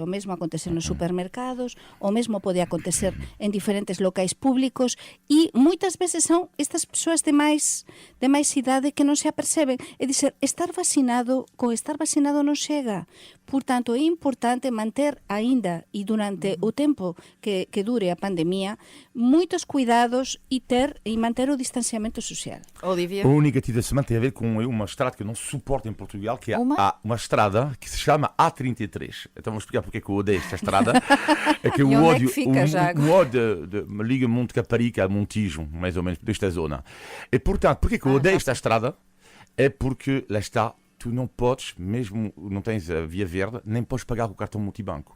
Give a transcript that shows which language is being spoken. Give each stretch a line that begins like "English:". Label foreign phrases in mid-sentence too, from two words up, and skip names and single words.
Galician: O mesmo acontece nos supermercados, o mesmo pode acontecer en diferentes locais públicos e moitas veces son estas persoas de máis idade que non se aperceben. É dizer, estar vacinado non chega. Por tanto, é importante manter aínda e durante o tempo que dure a pandemia moitos cuidados e manter o distanciamento social.
Portuguese: Olivia? Olivia? O negativo da semana tem a ver com uma estrada que eu não suporto em Portugal, que é uma estrada que se chama A33. Então vou explicar porque é que eu odeio esta estrada. É que E o onde é ódio, que fica, já agora? o ódio me liga Monte Caparica a Montijo, mais ou menos, desta zona. E portanto, porque é que eu odeio esta estrada? É porque lá está, tu não podes, mesmo não tens a via verde, nem podes pagar com o cartão multibanco.